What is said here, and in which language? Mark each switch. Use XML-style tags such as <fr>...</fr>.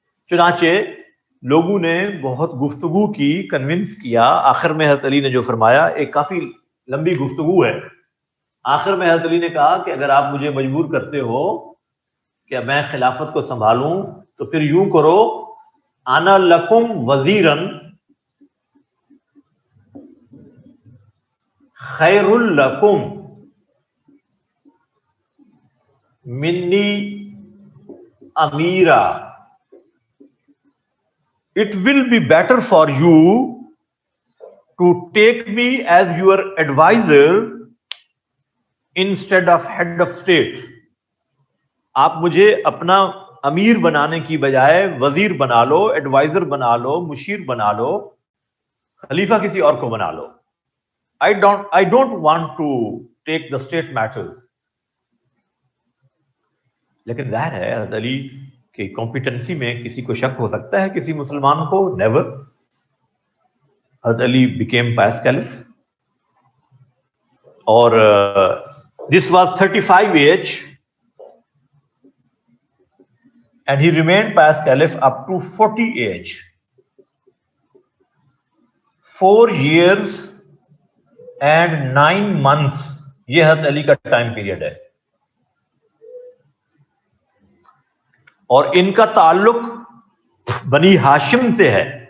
<ur>چنانچہ لوگوں نے بہت گفتگو کی، کنونس کیا، آخر میں حضرت علی نے جو فرمایا، ایک کافی لمبی گفتگو ہے، آخر میں حضرت علی نے کہا کہ اگر آپ مجھے مجبور کرتے ہو کہ میں خلافت کو سنبھالوں تو پھر یوں کرو،</ur> <ar>انا لکم وزیرن خیر لکم منی امیرا.</ar> <en>It will be better for you to take me as your advisor instead of head of state.</en> <ur>آپ مجھے اپنا امیر بنانے کی بجائے وزیر بنا لو، ایڈوائزر بنا لو، مشیر بنا لو، خلیفہ کسی اور کو بنا لو.</ur> <en>I don't want to take the state matters.</en> <ur>لیکن ظاہر ہے حضرت علی کہ کمپیٹنسی میں کسی کو شک ہو سکتا ہے، کسی مسلمان کو نیور.</ur> <en>حضرت Ali became pious caliph اور this was 35 age and he remained pious caliph up to 40 age. 4 years and 9 months</en> <ur>یہ حضرت علی کا ٹائم پیریڈ ہے. اور ان کا تعلق بنی ہاشم سے ہے.</ur>